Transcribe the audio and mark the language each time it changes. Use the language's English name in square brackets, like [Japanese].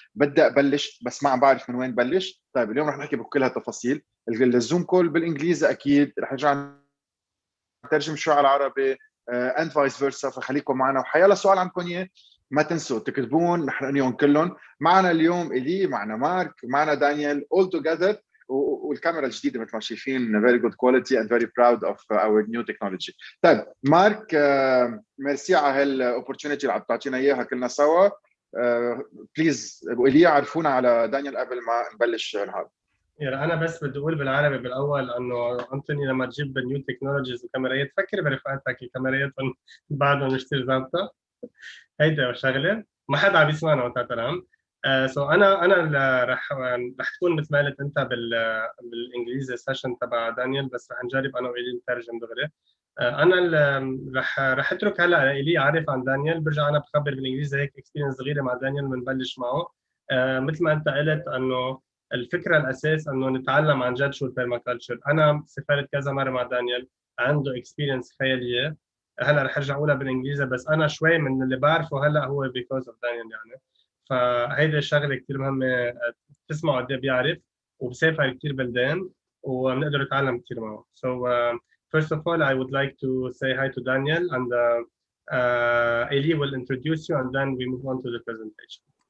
[Arabic] بدي ابلش بس ما عم بعرف من وين بلش. طيب اليوم رح نحكي بكل هالتفاصيل. الزوم كول بالانجليزي اكيد، رح نرجع نترجم شوي على العربي اند فايس فيرسا، فخليكم معنا. وحيلا سؤال عندكم اياه ما تنسوا تكتبون، نحن نقريهم كلهم. معنا اليوم إلي، معنا مارك، معنا دانيال، [English] all together. [Arabic] والكاميرا الجديده مثل ما شايفين [English] very good quality and very proud of our new technology. [Arabic] طيب مارك، ميرسي على هالاوبورتونيتي اللي عم تعطينا اياها كلنا سوا. بليز إلي عرفونا على دانيال قبل ما نبلش نهار. يعني انا بس بدي اقول بالعربي بالاول انه انتوني لما تجيب نيو تكنولوجيز وكاميرات فكر برفقاتك الكاميرات بعدهم مشتري ظابطه. هيدا شغله ما حدا عم يسمعنا وانت تمام. سو انا رح تكون مثل ما قلت انت بالانجليزي سيشن تبع دانيال، بس رح نجرب انا وإلي نترجم دغري. انا رح اترك هلا إلي عارف عن دانيال، برجع انا بخبر بالانجليزي هيك اكسبيرينس صغيره مع دانيال بنبلش معه. مثل ما انت قلت انه الفكره الاساس انه نتعلم عن جد شو البيرماكلتشر. انا سافرت كذا مره مع دانيال، عنده اكسبيرينس خياليه. هلا رح ارجع اقولها بالانجليزي، بس انا شوي من اللي بعرفه هلا هو بيكوز اوف دانيال يعني. فهيدي الشغله كثير مهمه، تسمعوا قد ايه بيعرف وبسافر كثير بلدان وبنقدر نتعلم كثير معه. [English] So first of all I would like to say hi to Daniel, and Eli will introduce you and then we move on to the presentation.